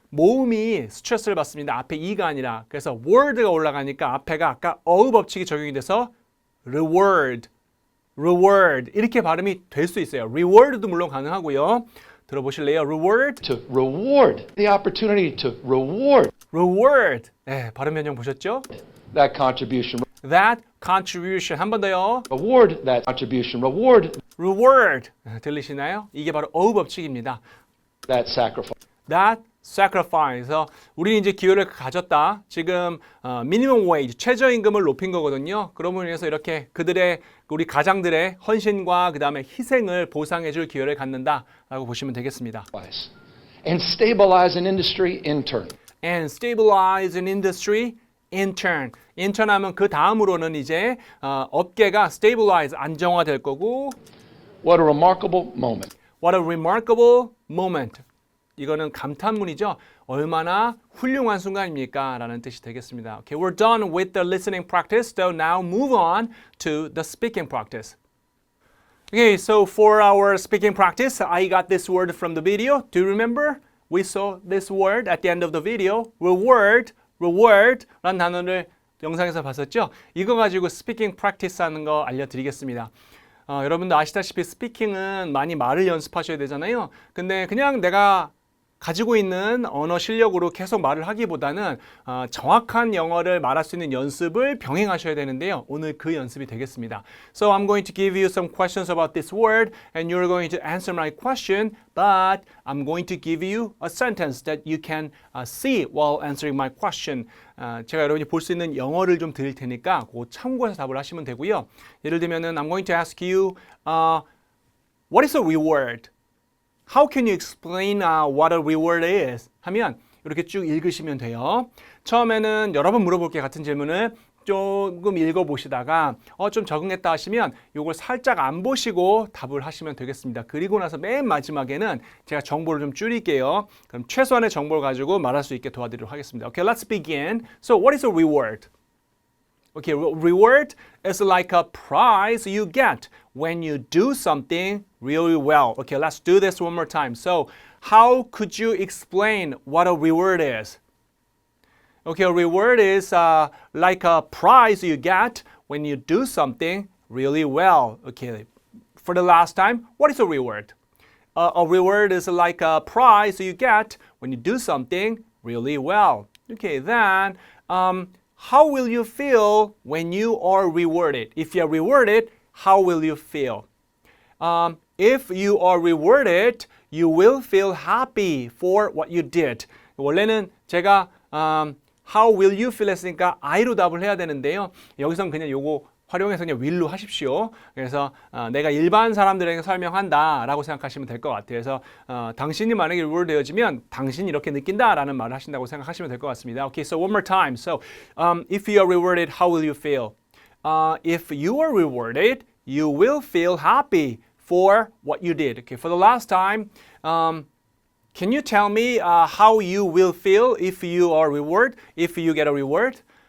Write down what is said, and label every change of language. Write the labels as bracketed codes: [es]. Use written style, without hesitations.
[ko] 모음이 스트레스를 받습니다. 앞에 e가 아니라. 그래서 word가 올라가니까 앞에가 아까 어휘 법칙이 적용이 돼서 reward, reward 이렇게 발음이 될 수 있어요. reward도 물론 가능하고요. 들어보실래요? reward, [en] To reward, the opportunity to reward [ko] reward. 네, 발음 변형 보셨죠? [en] that contribution. That contribution. [ko] 한 번 더요. [en] Reward that contribution. Reward [ko] reward. 들리시나요? 이게 바로 어휘 법칙입니다. [en] that sacrifice. That sacrifice. [ko] 우리는 이제 기회를 가졌다. 지금 minimum wage, 최저임금을 높인 거거든요. 그러므로 인해서 이렇게 그들의 우리 가장들의 헌신과 그 다음에 희생을 보상해줄 기회를 갖는다라고 보시면 되겠습니다. [en] And stabilize an industry in turn. And stabilize an industry in turn. in turn [ko] 하면 그 다음으로는 이제 업계가 stabilize, 안정화될 거고 [en] What a remarkable moment. What a remarkable moment. [ko] 이거는 감탄문이죠. 얼마나 훌륭한 순간입니까? 라는 뜻이 되겠습니다. [en] Okay, we're done with the listening practice. So now move on to the speaking practice. Okay, so for our speaking practice, I got this word from the video. Do you remember? We saw this word at the end of the video. [ko] Reward, reward 라는 단어를 영상에서 봤었죠? 이거 가지고 speaking practice 하는 거 알려드리겠습니다. 여러분도 아시다시피 스피킹은 많이 말을 연습하셔야 되잖아요. 근데 그냥 내가 가지고 있는 언어 실력으로 계속 말을 하기보다는 정확한 영어를 말할 수 있는 연습을 병행하셔야 되는데요. 오늘 그 연습이 되겠습니다. [en] So I'm going to give you some questions about this word and you're going to answer my question, but I'm going to give you a sentence that you can see while answering my question. [ko] 제가 여러분이 볼 수 있는 영어를 좀 드릴 테니까 그거 참고해서 답을 하시면 되고요. 예를 들면은 [en] I'm going to ask you, what is a reward? How can you explain what a reward is? [ko] 하면 이렇게 쭉 읽으시면 돼요. 처음에는 여러 번 물어볼게요. 같은 질문을 조금 읽어보시다가 좀 적응했다 하시면 이걸 살짝 안 보시고 답을 하시면 되겠습니다. 그리고 나서 맨 마지막에는 제가 정보를 좀 줄일게요. 그럼 최소한의 정보를 가지고 말할 수 있게 도와드리도록 하겠습니다. [en] Okay, let's begin. So what is a reward? Okay, reward is like a prize you get when you do something really well. Okay, let's do this one more time. So, how could you explain what a reward is? Okay, a reward is like a prize you get when you do something really well. Okay, for the last time, what is a reward? A reward is like a prize you get when you do something really well. Okay, then, how will you feel when you are rewarded? If you are rewarded, how will you feel? If you are rewarded, you will feel happy for what you did. [ko] 원래는 제가 [en] how will you feel [ko] 했으니까 I로 답을 해야 되는데요. 여기서는 그냥 요거 활용해서 그냥 will로 하십시오. 그래서 내가 일반 사람들에게 설명한다 라고 생각하시면 될 것 같아요. 그래서 당신이 만약에 reward 되어지면 당신이 이렇게 느낀다 라는 말을 하신다고 생각하시면 될 것 같습니다. [en] Okay, so one more time. So, if you are rewarded, how will you feel? If you are rewarded, you will feel happy for what you did. Okay, for the last time, can you tell me how you will feel if you are rewarded, if you get a reward?